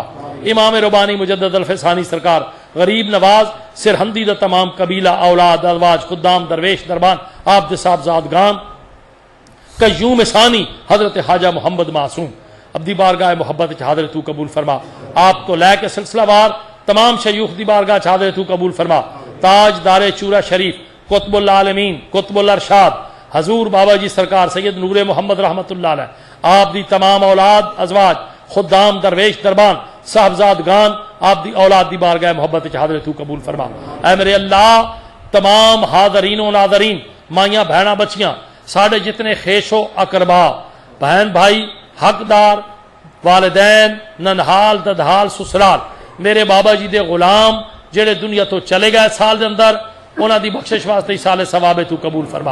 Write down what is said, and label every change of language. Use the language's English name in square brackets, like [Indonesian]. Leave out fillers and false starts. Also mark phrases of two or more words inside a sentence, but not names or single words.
[Punjabi] امام ربانی مجدد الف ثانی سرکار، غریب نواز سرہندی دا تمام قبیلہ اولاد ازواج خدام درویش دربان آپ دے صاحبزادگان قیوم ثانی حضرت خواجہ محمد معصوم ابدی بارگاہ محبت چادر توں قبول فرما. آپ توں لیکے سلسلہ وار تمام شیوخ دی بارگاہ چادر توں قبول فرما. تاجدار چورا شریف قطب العالمین قطب الارشاد حضور بابا جی سرکار سید نور محمد [Arabic] رحمة الله عليه, [Punjabi] آپ دی تمام اولاد ازواج خدام درویش دربان صاحبزادگان آپ دی اولاد دی بارگاہ محبت چادر توں قبول فرما. اے میرے اللہ تمام حاضرین و ناظرین، مائیاں بھیناں بچیاں، ساڈے جتنے خویش و اقربا، بہن بھائی، حقدار، والدین، ننھیال ددھیال سسرال، میرے بابا جی دے غلام جیہڑے دنیا توں چلے گئے سال دے اندر، انہاں دی بخشش واسطے سالے ثوابے توں قبول فرما.